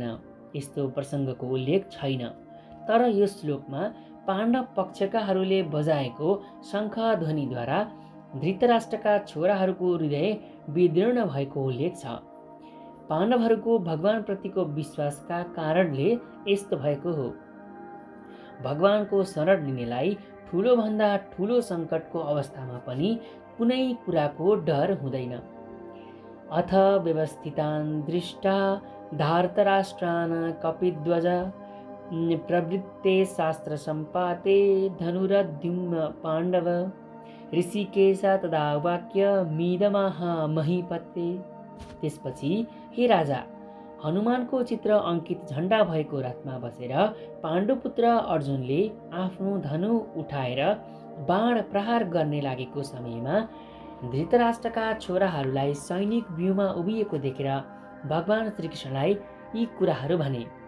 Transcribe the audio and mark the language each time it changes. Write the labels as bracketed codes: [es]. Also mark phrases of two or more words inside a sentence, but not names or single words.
[ne] यस्तो प्रसङ्गको उल्लेख छैन, तर यो श्लोकमा पाण्डव पक्षकाहरूले बजाएको शङ्खध्वनिद्वारा धृतराष्ट्रका छोराहरूको हृदय विदीर्ण भएको उल्लेख छ। पाण्डवहरूको भगवानप्रतिको विश्वासका कारणले यस्तो भएको हो। भगवानको शरण लिनेलाई ठुलोभन्दा ठुलो सङ्कटको अवस्थामा पनि कुनै कुराको डर हुँदैन। [sa] अथ व्यवस्थितान् दृष्टा धार्तराष्ट्रान् कपिध्वज प्रवृत्ते शास्त्र सम्पाते धनुरद्युम्न पाण्डव ऋषिकेश तदा वाक्य मिदमाह महीपते। [ne] त्यसपछि, हे राजा, हनुमानको चित्र अङ्कित झण्डा भएको रथमा बसेर पाण्डुपुत्र अर्जुनले आफ्नो धनु उठाएर बाण प्रहार गर्ने लागेको समयमा धृतराष्ट्रका छोराहरूलाई सैनिक व्यूहमा उभिएको देखेर भगवान श्रीकृष्णलाई यी कुराहरू भने।